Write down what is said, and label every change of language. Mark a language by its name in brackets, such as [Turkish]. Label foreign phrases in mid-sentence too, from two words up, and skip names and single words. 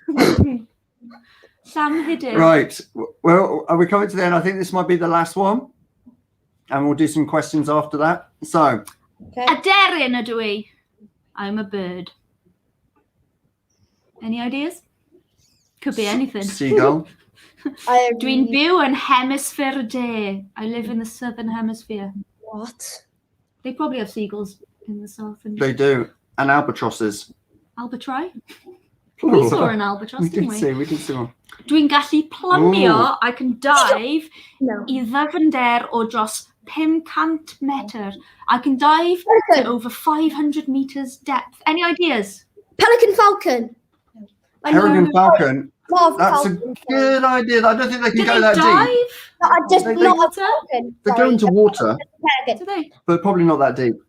[English] Sam Hiddith. Right. Well, are we coming to the end? I think this might be the last one. And we'll do some questions after that. So, [Welsh] Aderyn ydw I. [English] I'm a bird. Any ideas? Could be anything. seagull. [Welsh] Dwi'n byw yn Hemisphere De. [English] I live in the southern hemisphere. What? They probably have seagulls in the south. And They do. And albatrosses. Albatri? We saw an albatross, We didn't we? did see one. [Welsh] Dwi'n gallu plymio, Ooh. [English] I can dive No. [Welsh] I ddyfnder o dros 500 metr. [English] I can dive to Pelican. over 500 meters depth. Any ideas? Pelican falcon. Peregrine falcon. Love That's a falcon. good idea. I don't think they can Do go they that dive? deep. Just They- not a Water? falcon. They go Sorry, into just water, a pelican. Do they? but probably not that deep.